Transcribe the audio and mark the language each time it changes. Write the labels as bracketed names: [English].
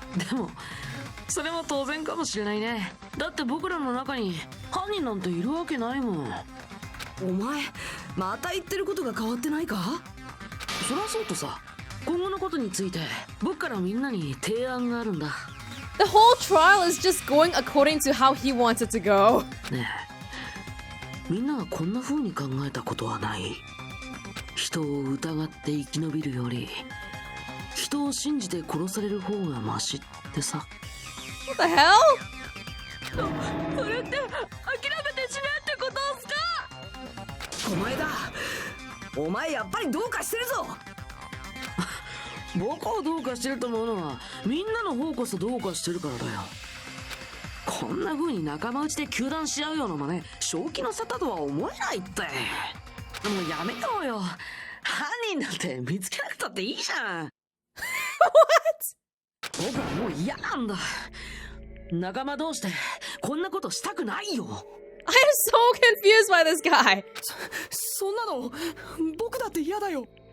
[Japanese] でもそれも当然かもしれないね。だって僕らの中に犯人なんているわけないもん。お前また言ってることが変わってないか？そりゃそうとさ、今後のことについて僕からみんなに提案があるんだ。 [English] The whole trial is just going according to how he wants it to go. [Japanese] ねえ、みんながこんな風に考えたことはない？人を疑って生き延びるより人を信じて殺される方がマシってさ。 [English] What the hell? [Japanese] それって諦めてしまうってことっすか？お前だ。お前やっぱりどうかしてるぞ。僕をどうかしてると思うのはみんなの方こそどうかしてるからだよ。こんな風に仲間内で糾弾し合うような真似正気の沙汰とは思えないって。もうやめようよ。犯人だって見つけなくたっていいじゃん。 [English] What? [Japanese] 僕はもう嫌なんだ。仲間同士でこんなことしたくないよ。 [English] I am so confused by this guy. [Japanese] そんなの僕だって嫌だよ。